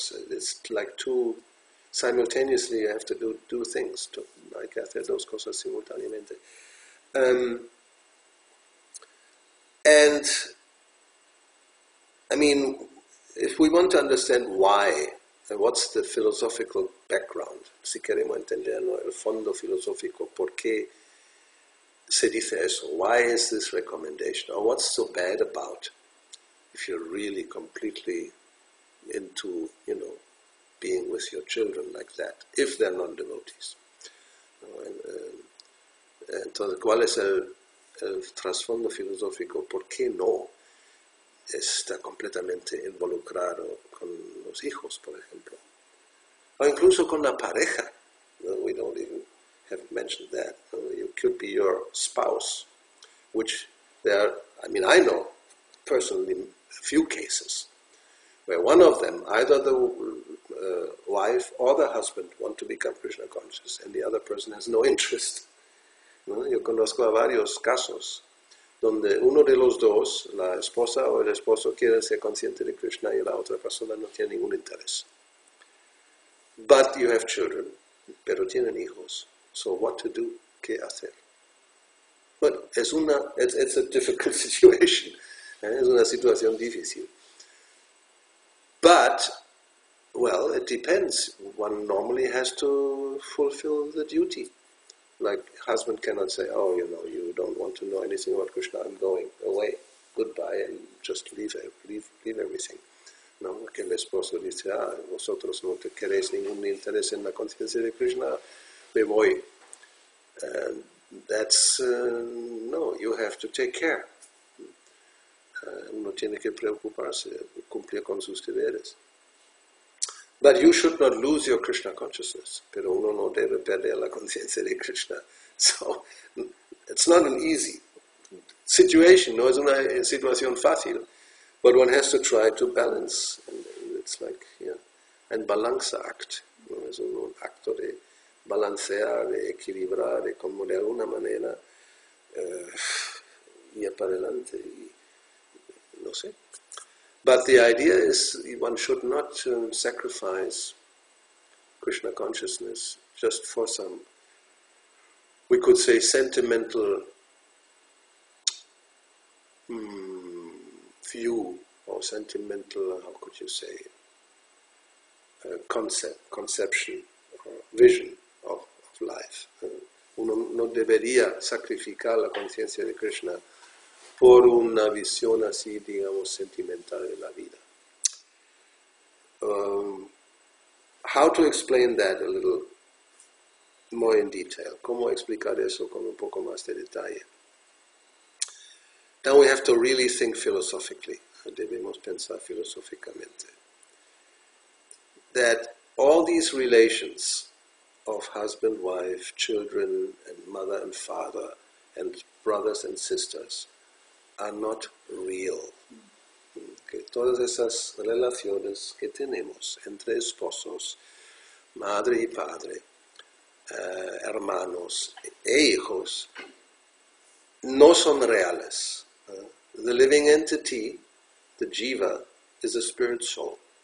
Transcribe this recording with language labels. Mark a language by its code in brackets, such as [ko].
[en] It's like two, simultaneously you have to do things. [es] Hay que hacer dos cosas simultáneamente. [en] And, I mean, if we want to understand why, and what's the philosophical background, [es] si queremos entender, ¿no?, el fondo filosófico, ¿por qué se dice eso? [en] Why is this recommendation? Or what's so bad about, if you're really completely into, being with your children like that, if they're non-devotees? [es] Entonces, ¿cuál es el trasfondo filosófico? ¿Por qué no está completamente involucrado con los hijos, por ejemplo? O incluso con la pareja. [en] We don't even have mentioned that. You could be your spouse, which I know personally a few cases where one of them, either the wife or the husband, want to become Krishna conscious and the other person has no interest. [es] Yo conozco a varios casos donde uno de los dos, la esposa o el esposo, quiere ser consciente de Krishna y la otra persona no tiene ningún interés. [en] But you have children, [es] pero tienen hijos. [en] So what to do? [es] ¿Qué hacer? [en] But it's a difficult situation. [es] Es una situación difícil. [en] But, well, it depends. One normally has to fulfill the duty. Like, husband cannot say, oh, you don't want to know anything about Krishna, I'm going away, goodbye, and just leave everything. [es] No, que el esposo dice, vosotros no queréis ningún interés en la conciencia de Krishna, me voy. [en] And that's, no, you have to take care. [es] Uno tiene que preocuparse, cumplir con sus deberes. [en] But you should not lose your Krishna consciousness. [es] Pero uno no debe perder la conciencia de Krishna. [en] So, it's not an easy situation, [es] no es una situación fácil, [en] but one has to try to balance. And it's like, and balanceakt. [es] ¿No? Es un acto de balancear, de equilibrar, de como de alguna manera ir para adelante. No sé. [en] But the idea is one should not sacrifice Krishna consciousness just for some, we could say, sentimental view or sentimental, how could you say, conception or vision of life. [es] Uno no debería sacrificar la conciencia de Krishna por una visión así, digamos, sentimental de la vida. [en] How to explain that a little more in detail? [es] ¿Cómo explicar eso con un poco más de detalle? [en] Now we have to really think philosophically. [es] Debemos pensar filosóficamente. [en] That all these relations of husband, wife, children, and mother and father, and brothers and sisters are not real. [es] Que todas esas relaciones que tenemos entre esposos, madre y padre, hermanos e hijos, no son reales. [en] The living entity, the jiva, is a spirit soul.